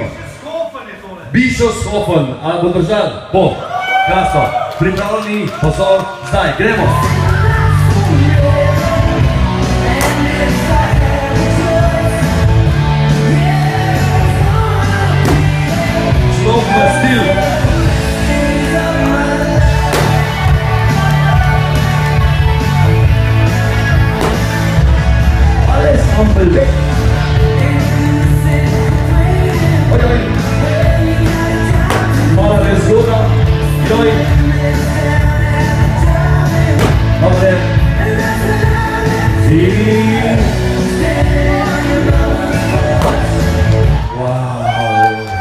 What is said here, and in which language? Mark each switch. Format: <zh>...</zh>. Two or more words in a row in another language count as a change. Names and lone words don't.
<sl>Bischofshofen, ali bo držal? Bo, krasno. Pripravljeni, pozor, zdaj, gremo!</sl> <en>Slow but still.</en> <de>Alles komplett.</de> <sl>Oj. Mala rezona. Joj. Dobre. I... Wow.</sl>